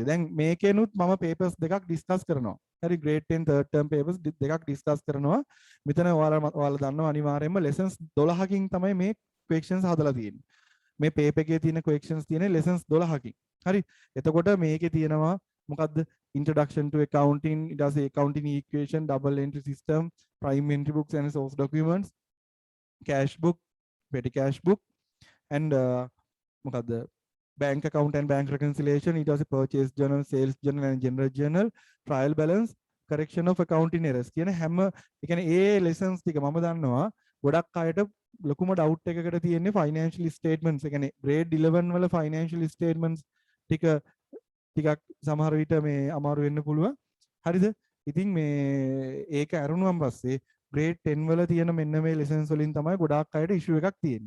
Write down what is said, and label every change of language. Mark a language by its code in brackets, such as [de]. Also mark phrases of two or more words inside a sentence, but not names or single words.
[si] දැන් මේකෙනුත් මම papers දෙකක් ඩිස්කස් කරනවා. හරි [en] grade 10 third term papers [si] දෙකක් ඩිස්කස් කරනවා. මෙතන ඔයාලා දන්නවා අනිවාර්යයෙන්ම lessons 12කින් තමයි මේ questions හදලා තියෙන්නේ. මේ paper එකේ තියෙන questions තියෙන්නේ lessons 12කින්. හරි එතකොට මේකේ තියෙනවා මොකද්ද [en] introduction to accounting, [si] ඊට පස්සේ [en] accounting equation, double entry system, prime entry books and source documents, cash book, petty cash book and [si] මොකද්ද [en] bank account and bank reconciliation, [si] ඊට පස්සේ [en] purchase journal, sales journal and general journal, trial balance, correction of accounting errors [si] කියන හැම ඒ කියන්නේ ඒ lessons ටික මම දන්නවා ගොඩක් අයට ලොකුම doubt එකකට තියෙන්නේ [en] financial statements. [si] ඒ කියන්නේ grade 11 වල [en] financial statements [si] ටිකක් සමහර විට මේ අමාරු වෙන්න පුළුවන්. හරිද? ඉතින් මේ ඒක අරුණුවම් පස්සේ grade 10 වල තියෙන මෙන්න මේ lessons වලින් තමයි ගොඩාක් අයට issue එකක් තියෙන්නේ.